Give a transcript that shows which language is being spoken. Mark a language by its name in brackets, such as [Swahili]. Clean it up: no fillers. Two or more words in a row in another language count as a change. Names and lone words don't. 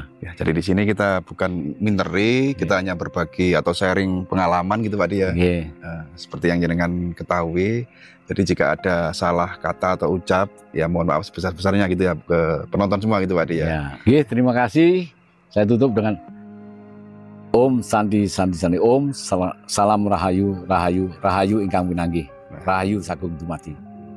[Indonesian] Ya, jadi di sini kita bukan minteri, kita hanya berbagi atau sharing pengalaman gitu Pak Di ya. Seperti yang jenengan ketahui. Jadi jika ada salah kata atau ucap, ya mohon maaf sebesar-besarnya gitu ya ke penonton semua gitu Pak Di ya. Terima kasih. Saya tutup dengan [Sanskrit] Om Santi Santi Santi. [Javanese] Om Salam Rahayu Rahayu Rahayu ingkang winanggih. Rahayu Sagung Dumadi.